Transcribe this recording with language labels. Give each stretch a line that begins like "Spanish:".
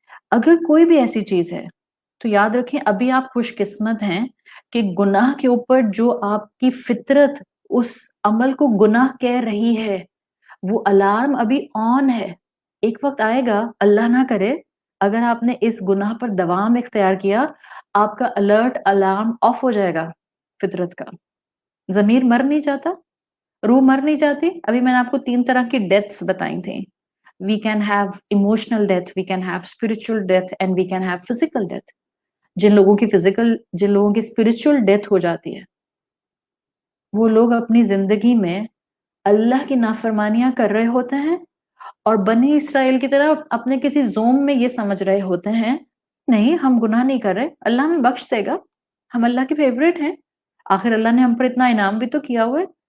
Urdu: اگر کوئی بھی ایسی چیز ہے تو یاد رکھیں ابھی آپ خوش قسمت ہیں کہ گناہ کے اوپر جو آپ کی فطرت اس عمل کو گناہ کہہ رہی ہے وہ الارم ابھی آن ہے. ایک وقت آئے گا، اللہ نہ کرے، اگر آپ نے اس گناہ پر دوام اختیار کیا، آپ کا الرٹ الارم آف ہو جائے گا. فطرت کا ضمیر مر نہیں جاتا، روح مر نہیں جاتی. ابھی میں نے آپ کو 3 طرح کی ڈیتھس بتائی تھیں.
English: We can have emotional death, we can have spiritual death, and we can have physical death.
Urdu: جن لوگوں کی spiritual death ہو جاتی ہے وہ لوگ اپنی زندگی میں اللہ کی نافرمانیاں کر رہے ہوتے ہیں اور بنی اسرائیل کی طرح اپنے کسی زوم میں یہ سمجھ رہے ہوتے ہیں نہیں ہم گناہ نہیں کر رہے، اللہ ہمیں بخش دے گا، ہم اللہ کے فیوریٹ ہیں، آخر اللہ نے ہم پر اتنا انعام بھی تو کیا ہوا ہے.